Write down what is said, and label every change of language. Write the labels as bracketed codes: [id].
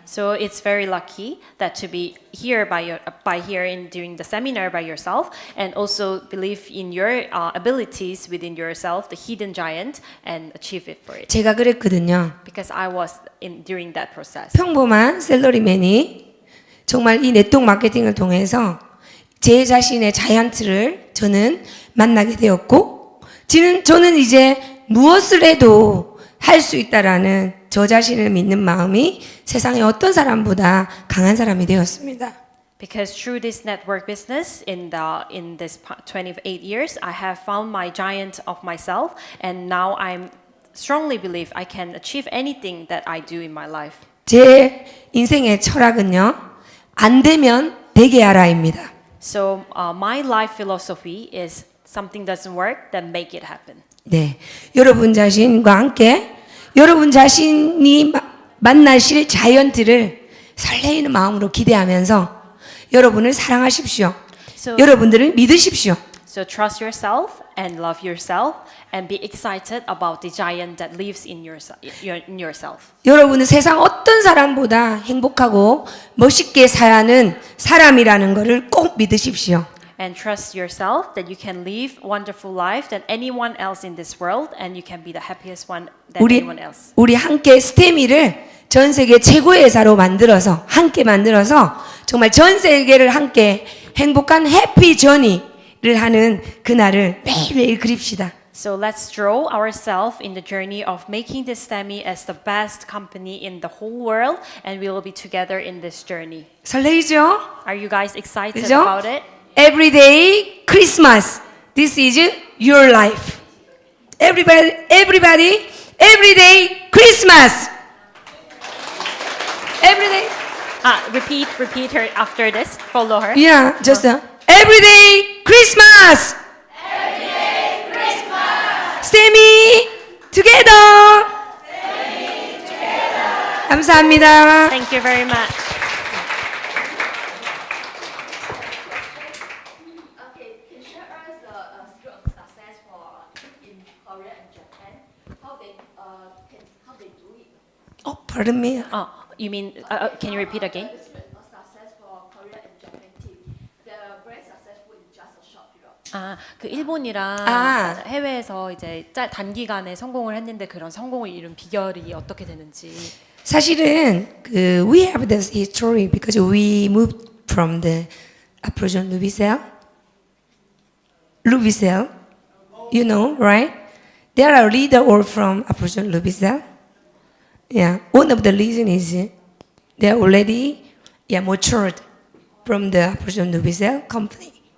[en] So it's very lucky that to be here during the seminar by yourself, and also believe in your abilities within yourself, the hidden giant, and achieve it for it. [ko] 제가 그랬거든요. [en] Because I was during that process. [ko] 평범한 셀러리맨이 정말 이 네트워크 마케팅을 통해서 제 자신의 자이언트를 저는 만나게 되었고, 저는 이제 무엇을 해도 할 수 있다라는 저 자신을 믿는 마음이 세상의 어떤 사람보다 강한 사람이 되었습니다. [en] Because through this network business in this 28 years, I have found my giant of myself, and now I strongly believe I can achieve anything that I do in my life. [ko] 제 인생의 철학은요, 안 되면 되게 하라입니다. [en] So my life philosophy is something doesn't work, then make it happen. [ko] 네, 여러분 자신과 함께 여러분 자신이 만나실 자이언트를 설레이는 마음으로 기대하면서 여러분을 사랑하십시오. 여러분들을 믿으십시오. [en] So trust yourself and love yourself and be excited about the giant that lives in yourself. [ko] 여러분은 세상 어떤 사람보다 행복하고 멋있게 사는 사람이라는 것을 꼭 믿으십시오. [en] And trust yourself that you can live wonderful life than anyone else in this world, and you can be the happiest one than anyone else. [ko] 우리 함께 스테미를 전 세계 최고의 회사로 함께 만들어서 정말 전 세계를 함께 행복한 해피 저니를 하는 그날을 매일매일 그립시다. [en] So let's draw ourselves in the journey of making this Stemey as the best company in the whole world, and we will be together in this journey. [ko] 설레이죠? [en] Are you guys excited [ko] 그죠? [en] about it? Everyday Christmas. This is your life. Everybody, everyday Christmas. Everyday. Repeat her after this. Follow her. Yeah, just everyday Christmas. Stemey together. 감사합니다. Thank you very much. Okay, can you share us the secret of success in Korea and Japan? How they do it? Oh, pardon me. You mean? Can you repeat again? The secret of success for Korea and Japan team. They're very successful in just a short period. [ko] 그 일본이랑 아. 해외에서 이제 단기간에 성공을 했는데 그런 성공을 이룬 비결이 어떻게 되는지. 사실은 [en] we have this history because we moved from the Approach Louisville, you know, right? There are leaders all from Approach Louisville. Yeah, one of the reasons is they're already matured from the Approach Louisville company.